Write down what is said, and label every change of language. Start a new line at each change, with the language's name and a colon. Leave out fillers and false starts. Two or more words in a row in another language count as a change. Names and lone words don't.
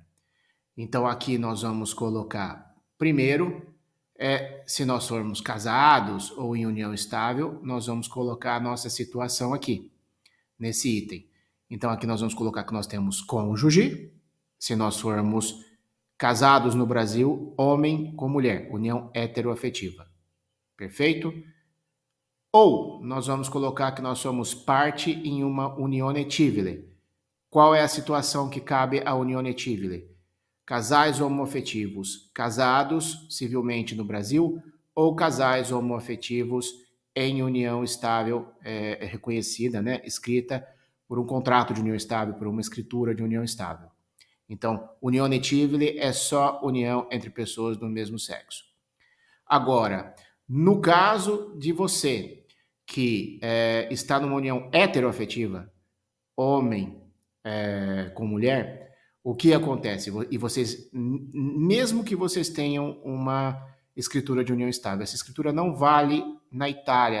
Portuguese: Então aqui nós vamos colocar, primeiro, se nós formos casados ou em união estável, nós vamos colocar a nossa situação aqui, nesse item. Então aqui nós vamos colocar que nós temos cônjuge, se nós formos casados no Brasil, homem com mulher, união heteroafetiva. Perfeito? Ou nós vamos colocar que nós somos parte em uma
Italian: unione civile.
Portuguese: Qual é a situação que cabe à
Italian: unione civile?
Portuguese: Casais homoafetivos casados civilmente no Brasil ou casais homoafetivos em união estável reconhecida, né, escrita por um contrato de união estável, por uma escritura de união estável. Então,
Italian: unione civile
Portuguese: é só união entre pessoas do mesmo sexo. Agora, no caso de você que está numa união heteroafetiva, homem com mulher, o que acontece? E vocês, mesmo que vocês tenham uma escritura de união estável, essa escritura não vale na Itália.